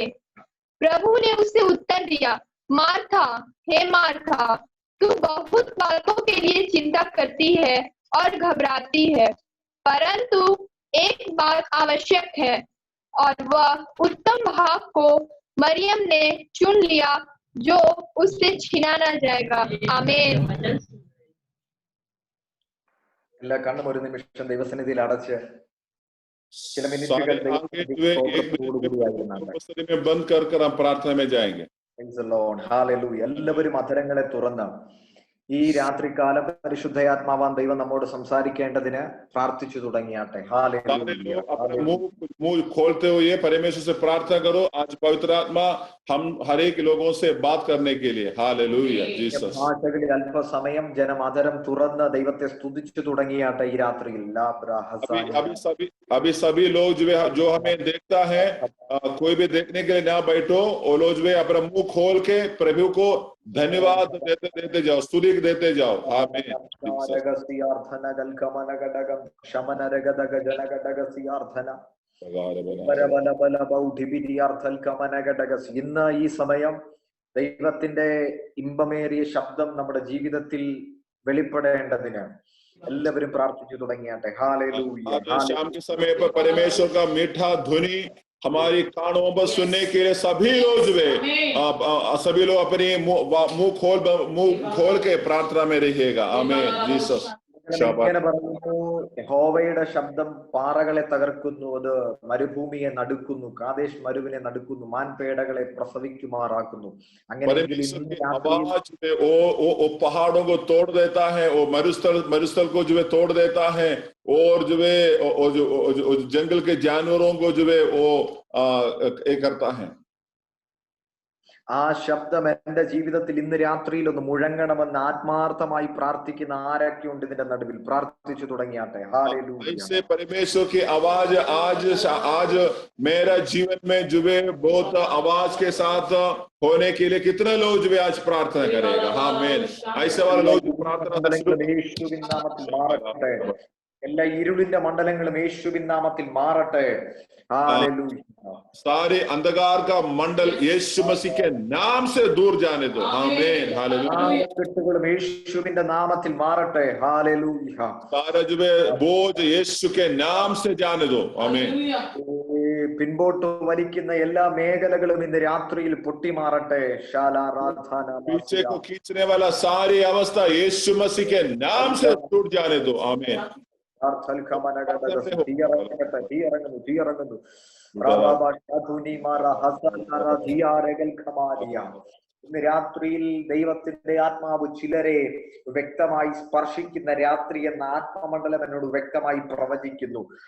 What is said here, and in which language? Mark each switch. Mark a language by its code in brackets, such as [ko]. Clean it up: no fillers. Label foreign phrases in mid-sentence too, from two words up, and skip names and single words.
[hi] प्रभु ने उसे उत्तर दिया, मार्था, हे मार्था, तू बहुत बातों के लिए चिंता करती है और घबराती है, परंतु एक बात आवश्यक है और वह उत्तम भाग को मरियम ने चुन लिया जो उससे छीना न जाएगा. आमीन. [ml] എല്ലാ കണ്ണും ഒരു നിമിഷം ദൈവസന്നിധിയിൽ അടച്ച് ചില [hi] सारे [ml] മിനിറ്റുകൾ [hi] आगे जो है एक मिनट में बंद कर हम प्रार्थना में जाएंगे. [ml] എല്ലാവരും അധരങ്ങളെ തുറന്ന് ഈ രാത്രികാലം പരിശുദ്ധയാത്മാവാൻ ദൈവം നമ്മോട് സംസാരിക്കേണ്ടതിന് പ്രാർത്ഥിച്ചു തുടങ്ങിയാട്ടെ. [hi] मुंह खोलते हुए परमेश्वर से प्रार्थना करो. आज पवित्र आत्मा हम हर एक लोगों से बात करने के लिए. हालेलुया जीसस. [ml] ഭാഷകളിൽ അല്പസമയം ജനം അധരം തുറന്ന് ദൈവത്തെ സ്തുതിച്ചു തുടങ്ങിയാട്ടെ ഈ രാത്രിയിൽ. [hi] अभी सभी लोग जो हमें देखता है, कोई भी देखने के लिए ना बैठो. वो लोग जो है अपना मुंह खोल के प्रभु को धन्यवाद देते जाओ, स्तुति देते जाओ. आमीन. [ml] ഇന്ന് ഈ സമയം ദൈവത്തിന്റെ ഇമ്പമേറിയ ശബ്ദം നമ്മുടെ ജീവിതത്തിൽ വെളിപ്പെടേണ്ടതിന് എല്ലാവരും പ്രാർത്ഥിച്ചു തുടങ്ങിയാട്ടെ. [hi] हालेलुया. शाम के समय पर परमेश्वर का मीठा ध्वनि हमारी कानों पर सुनने के लिए सभी लोग अपने मुंह खोल के प्रार्थना में रहिएगा. आमीन जीसस. [ml] ഇങ്ങനെ പറയുന്നു, യഹോവയുടെ ശബ്ദം പാറകളെ തകർക്കുന്നു, അത് മരുഭൂമിയെ നടുക്കുന്നു, കാദേശ് മരുവിനെ നടുക്കുന്നു, മാൻപേടകളെ പ്രസവിക്കുമാറാക്കുന്നു. അങ്ങനെ [hi] पहाड़ों को तोड़ देता है, वो मरुस्थल को जो है तोड़ देता है, और जो है जंगल के जानवरों को जो है वो करता है. [ml] ആ ശബ്ദം എന്റെ ജീവിതത്തിൽ ഇന്ന് രാത്രിയിൽ ഒന്ന് മുഴങ്ങണമെന്ന് ആത്മാർത്ഥമായി പ്രാർത്ഥിക്കുന്ന ആരൊക്കെയുണ്ട് ഇതിന്റെ നടുവിൽ? പ്രാർത്ഥിച്ചു തുടങ്ങിയാട്ടെ. [hi] हालेलुया. परमेश्वर की आवाज आज मेरा जीवन में जो है बहुत आवाज के साथ होने के लिए कितने लोग जो है आज प्रार्थना करेगा? आमीन. ऐसे वाले लोग प्रार्थना [ml] എല്ലാ ഇരുളിന്റെ മണ്ഡലങ്ങളും യേശുവിൻ നാമത്തിൽ മാറട്ടെ. [hi] हालेलुया. सारे अंधकार का मंडल यीशु मसीह के नाम से दूर जाने दो. आमीन. हालेलुया. [ml] കെട്ടുകളും യേശുവിന്റെ നാമത്തിൽ മാറട്ടെ. [hi] हालेलुया. सारा जो बोझ यीशु के नाम से जाने दो. आमीन. [ml] പിൻപോട്ട് വലിക്കുന്ന എല്ലാ മേഖലകളും ഇന്ന് രാത്രിയിൽ പൊട്ടിമാറട്ടെ. [hi] पीछे को खींचने वाला सारी अवस्था यीशु मसीह के नाम से टूट जाने दो. आमीन. [ml] ഇന്ന് രാത്രിയിൽ ദൈവത്തിന്റെ ആത്മാവ് ചിലരെ വ്യക്തമായി സ്പർശിക്കുന്ന രാത്രി എന്ന ആത്മമണ്ഡലം എന്നോട് വ്യക്തമായി പ്രവചിക്കുന്നു.